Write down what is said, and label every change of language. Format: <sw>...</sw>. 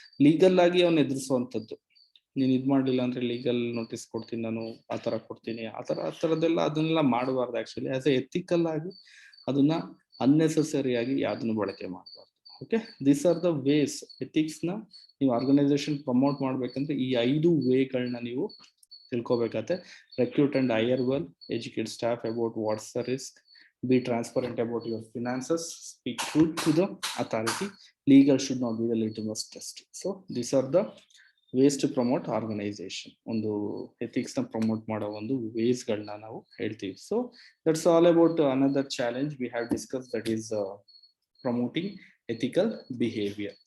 <kn>Legal ಆಗಿ ಅವ್ನು ಎದುರಿಸುವಂಥದ್ದು, ನೀನು ಇದು ಮಾಡಲಿಲ್ಲ ಅಂದ್ರೆ ಲೀಗಲ್ ನೋಟಿಸ್ ಕೊಡ್ತೀನಿ ನಾನು, ಆ ಥರ ಕೊಡ್ತೀನಿ, ಆ ಥರದ್ದೆಲ್ಲ ಅದನ್ನೆಲ್ಲ ಮಾಡಬಾರ್ದು. ಆ್ಯಕ್ಚುಲಿ ಆಸ್ ಎ ಎಥಿಕಲ್ ಆಗಿ ಅದನ್ನ ಅನ್ನೆಸೆಸರಿ ಆಗಿ ಯಾವುದನ್ನು ಬಳಕೆ ಮಾಡಬಾರ್ದು.</kn> <en>Okay, these are the ways.</en> <kn>ಎಥಿಕ್ಸ್ನ ನೀವು ಆರ್ಗನೈಸೇಷನ್ ಪ್ರಮೋಟ್ ಮಾಡ್ಬೇಕಂದ್ರೆ ಈ 5 ವೇಗಳನ್ನ ನೀವು ತಿಳ್ಕೊಬೇಕಾಗತ್ತೆ.</kn> <en>Recruit and hire well, educate staff about what's the risk, be transparent about your finances, speak truth to the authority, legal should not be the litmus test. So these are the ways to promote organization.</en> <kn>ಒಂದು ethics ನ promote ಮಾಡೋ ಒಂದು ways ಗಳನ್ನ ನಾವು ಹೇಳ್ತೀವಿ.</kn> <en>So that's all about another challenge we have discussed, that is promoting ethical behavior.</en>